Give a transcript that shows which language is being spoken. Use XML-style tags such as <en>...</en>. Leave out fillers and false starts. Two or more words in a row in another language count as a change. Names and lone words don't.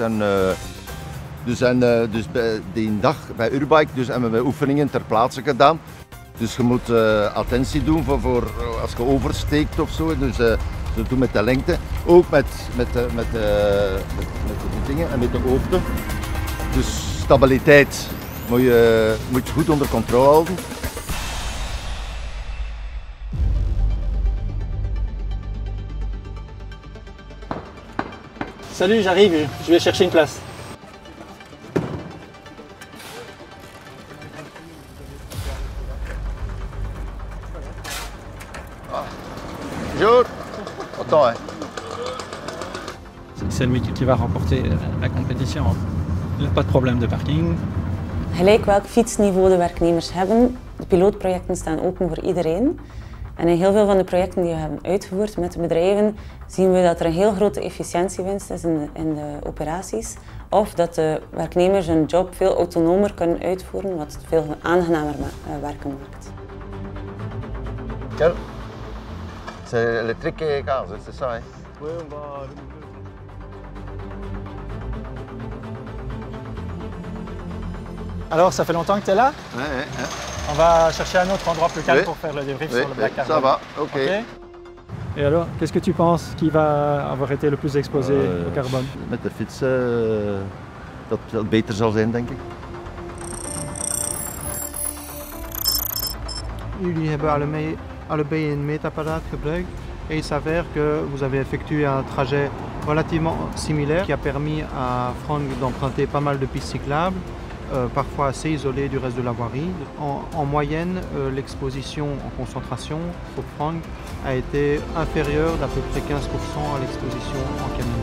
<nl>En, dus bij die dag bij Urbike hebben we oefeningen ter plaatse gedaan. Dus je moet attentie doen voor als je oversteekt of zo. Dus zo doen met de lengte. Ook met de dingen en met de hoogte. Dus stabiliteit moet je goed onder controle houden.</nl> <fr>Salut, j'arrive, je vais chercher une place. Bonjour. Attends, hein. C'est lui qui va remporter la compétition. Il n'a pas de problème de parking.</fr> <nl>Gelijk welk fietsniveau de werknemers hebben, de pilootprojecten staan open voor iedereen. En in heel veel van de projecten die we hebben uitgevoerd met de bedrijven zien we dat er een heel grote efficiëntiewinst is in de operaties. Of dat de werknemers hun job veel autonomer kunnen uitvoeren, wat het veel aangenamer werken maakt.</nl> <fr>Quel? C'est électrique et gaz, c'est ça, hein? Alors, ça fait longtemps que tu es là? Ouais. On va chercher un autre endroit plus calme Oui. pour faire le débrief Oui, sur le</fr> <en>black carbon.</en> <fr>ça va, ok. Et alors, qu'est-ce que tu penses qui va avoir été le plus exposé au carbone?</fr> <nl>Met de fiets dat het beter zal zijn, denk ik. Jullie hebben allebei een meetapparaat gebruikt</nl> <fr>et il s'avère que vous avez effectué un trajet relativement similaire qui a permis à Franck d'emprunter pas mal de pistes cyclables, parfois assez isolées du reste de la voirie. En moyenne, l'exposition en concentration pour Franck a été inférieure d'à peu près 15% à l'exposition en camion.</fr>